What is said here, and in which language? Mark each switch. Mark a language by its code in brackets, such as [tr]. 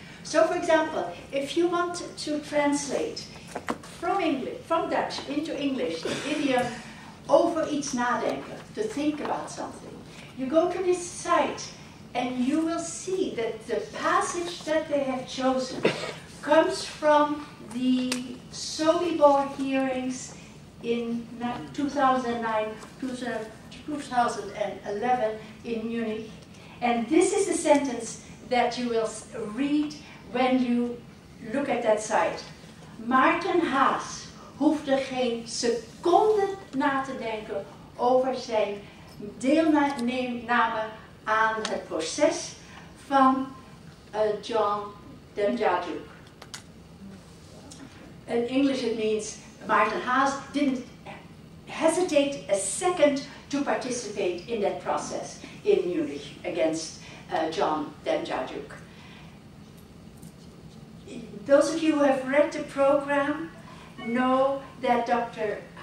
[en] So, for example, if you want to translate from Dutch into English the idiom [nl] over iets nadenken, [en] to think about something, you go to this site and you will see that the passage that they have chosen comes from the Sobibor hearings in 2009, 2011 in Munich. And this is the sentence that you will read when you look at that site. [nl] MartinHaas hoefde geen seconde na te denken over zijn deelname aan het proces van John Demjanjuk. [en] In English it means MartinHaas didn't hesitate a second to participate in that process in Munich against John Demjanjuk. Those of you who have read the program know that Dr.